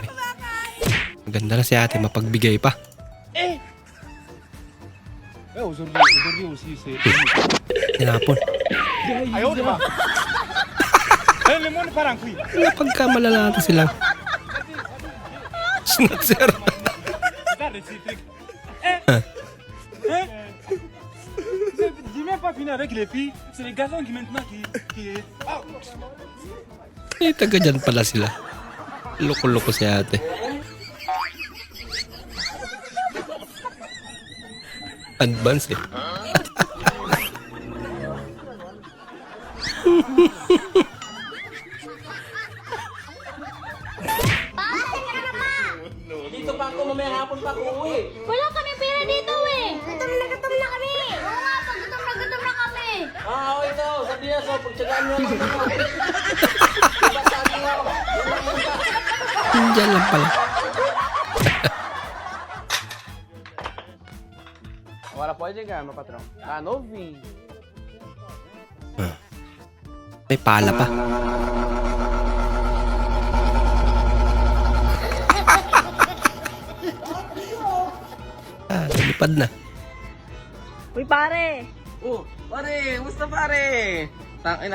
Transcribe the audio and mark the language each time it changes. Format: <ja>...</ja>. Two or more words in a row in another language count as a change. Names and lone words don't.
<tl>Maganda na si ate, mapagbigay pa. Tinapon. Napagkamalala sila. Snatcher.</tl> <fr>J'ai même pas fini avec les filles, c'est les garçons qui maintenant qui... Oh.</fr> <tl>Eh, taga dyan pala sila. Loko-loko si ate. Advance eh. Dito pa ako, mamaya hapon pa ako uwi. Wala kami pera dito eh. Gutom na kami. Oo nga, pag gutom na kami. Okay daw, sabi niya, so pagtsagaan niyo ako. Diyan lang pala.</tl> <pt>Agora pode chegar, meu patrão. Tá novinho.</pt> <tl>May pala pa. Lumipad na. Uy pare. Oh, pare, musta pare? Tangina.</tl>